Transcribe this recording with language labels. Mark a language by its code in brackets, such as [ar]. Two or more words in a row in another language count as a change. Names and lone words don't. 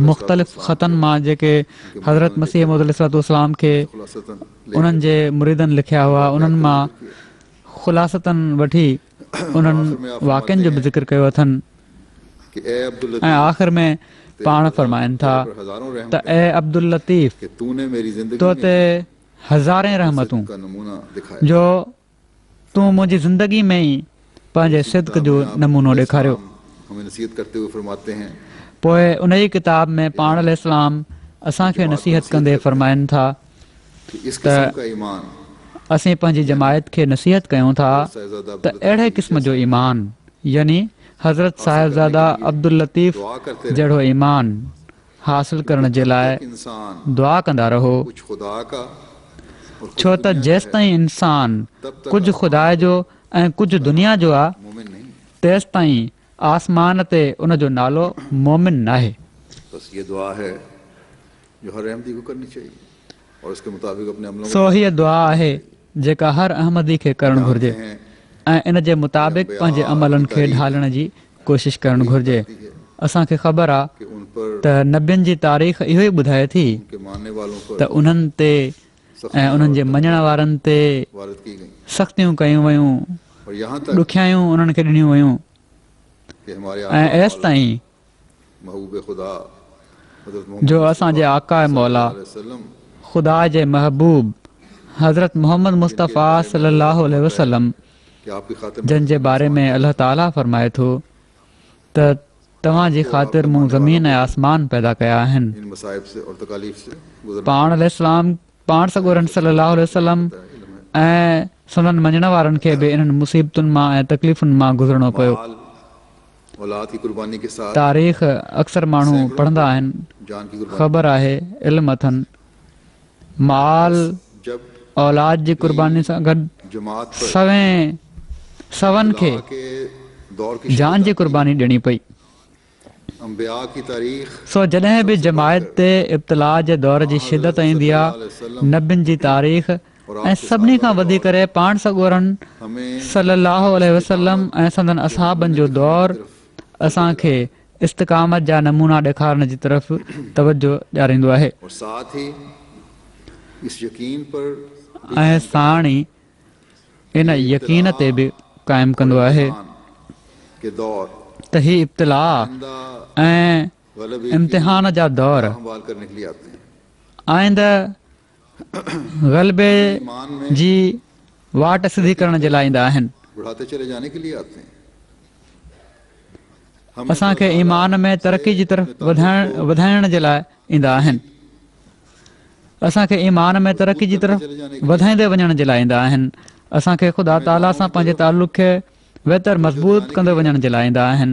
[sd] मुख़्तलिफ़ ख़तनि मां जेके हज़रत मसीह मौद इस्लाम खे खुलासतन उन्हनि जे मुरीदनि लिखिया हुआ, उन्हनि मां ख़ुलासतन वठी उन्हनि वाक़िअनि जो बि ज़िक्र कयो अथनि। [ur] کہ اے عبدل [sd] ऐं आख़िर में पाण फरमाइनि था [ur] ہزاروں رحم [sd] त ए अब्दुल लतीफ़, [ur] کہ تو نے میری زندگی تو میں [sd] ते हज़ारे रहमतूं [ur] کا نمونہ دکھایا. [sd] जो तूं मुंहिंजी ज़िंदगी में ई पंहिंजे सिद्क़ जो नमूनो ॾेखारियो। [ur] ہمیں نصیحت کرتے ہوئے فرماتے ہیں [sd] पोइ उन ई किताब में पाण इस्लाम असांखे नसीहत कंदे फरमाइनि था [ur] کہ اس قسم کا ایمان [sd] असीं पंहिंजी जमायत खे नसीहत कयूं था त अहिड़े क़िस्म जो ईमान यानी हज़रत साहिबज़ादा अब्दुल लतीफ़ [ur] دعا کرتے [sd] जहिड़ो ईमान हासिल करण जे लाइ इंसान दुआ कंदा रहो, [ur] کچھ خدا کا اور [sd] छो त जेसि ताईं इंसान कुझु ख़ुदा जो ऐं कुझु दुनिया जो आहे [ur] مومن نہیں. [sd] तेसि ताईं आसमान ते उन जो नालो मोमिन नाहे। [ur] بس یہ دعا ہے جو ہر احمدی کو کرنی چاہیے اور اس کے مطابق اپنے عملوں [sd] सो हीअ दुआ आहे जेका हर अहमदी खे करणु घुरिजे ऐं इन जे मुताबिक़ पंहिंजे अमलनि खे ढालण जी कोशिशि करणु घुरिजे। असांखे ख़बर आहे [ur] کہ ان پر [sd] त नबियुनि जी तारीख़ इहो ई ॿुधाए थी [ur] کے ماننے والوں پر [sd] त उन्हनि ते ऐं उन्हनि जे मञण वारनि ते [ur] وارد کی گئی [sd] सख़्तियूं कयूं वयूं, [ur] اور یہاں تک [sd] ॾुखियायूं उन्हनि खे ॾिनियूं वयूं [ur] کہ ہمارے [sd] ऐं एसि ताईं [ur] محبوب خدا حضرت [sd] जो असांजे आका मौला [ar] وسلم [sd] ख़ुदा जे महबूब हज़रत मोहम्मद मुस्तफ़ा [ar] صلى الله عليه وسلم [ur] کہ آپ کی خاطر [sd] जंहिं जे बारे में अल्लाह ताला फरमाए थो त तव्हांजी ख़ातिर मूं ज़मीन ऐं आसमान पैदा कया आहिनि। [ur] ان مصائب سے اور تکالیف سے گزرنا [sd] पाण इस्लाम पाण सॻोरन [ar] صلى الله عليه وسلم [sd] ऐं संदन मञण वारनि खे बि इन्हनि मुसीबतुनि मां ऐं तकलीफ़ुनि मां गुज़रणो पियो। [ur] مال اولاد کی قربانی کے ساتھ [sd] तारीख़ अक्सर माण्हू पढ़ंदा आहिनि, [ur] جان کی قربانی [sd] ख़बर आहे, इल्म अथनि। माल [ur] جب [sd] औलाद जी कुर्बानी सां गॾु [ur] جماعت پر [sd] सवनि खे [ur] کے دور کی [sd] जान जी कुर्बानी ॾियणी पई। [ur] انبیاء کی تاریخ [sd] सो जॾहिं बि जमायत ते इब्तिला जे दौर जी शिदत ईंदी आहे, नबियुनि जी तारीख़ ऐं सभिनी खां वधीक करे पाण सॻोरन [ur] ہمیں [ar] صلى الله عليه وسلم [sd] ऐं संदन असहाबनि जो दौर असांखे इस्तिक़ामत जा नमूना ॾेखारण जी तरफ़ तवजो ॾियारींदो आहे [ur] اور ساتھ ہی اس یقین پر [sd] ऐं साण ई इन यकीन ते बि क़ाइमु कंदो आहे [ur] کے دور [sd] त ही इब्तिला ऐं [ur] غلبے [sd] इम्तिहान जा दौर [ur] سنبھال کرنے کے لیے آتے ہیں. [sd] आईंद ग़लबे [ur] ایمان میں [sd] जी वाट सिधी करण जे लाइ ईंदा आहिनि। [ur] بڑھاتے چلے جانے کے لیے آتے ہیں. [sd] असांखे ईमान में तरक़ी जी तरफ़ वधाइण जे लाइ ईंदा आहिनि। असांखे ईमान में तरक़ी जी तरफ़ वधाईंदे वञण जे लाइ ईंदा आहिनि। असांखे ख़ुदा ताला सां पंहिंजे तालुक़ खे बहितर मज़बूत कंदे वञण जे लाइ ईंदा आहिनि।